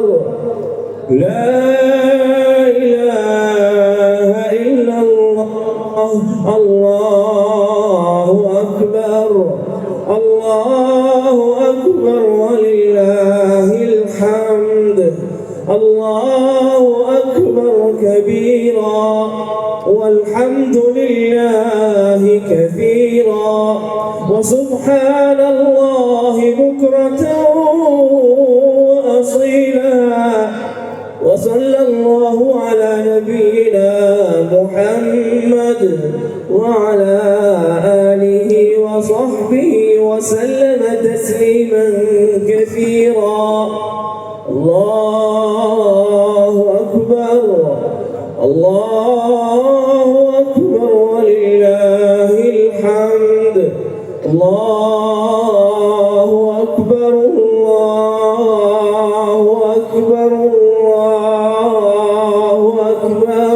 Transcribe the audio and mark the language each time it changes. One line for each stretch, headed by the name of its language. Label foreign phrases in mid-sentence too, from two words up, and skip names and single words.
Arabic: لا إله إلا الله. الله أكبر، الله أكبر، ولله الحمد. الله أكبر كبيرا، والحمد لله كثيرا، وسبحان الله بكرة وأصيلا. وصلى الله على نبينا محمد وعلى آله وصحبه وسلم تسليما كثيرا. الله أكبر، الله أكبر، ولله الحمد. الله أكبر، الله أكبر، الله أكبر.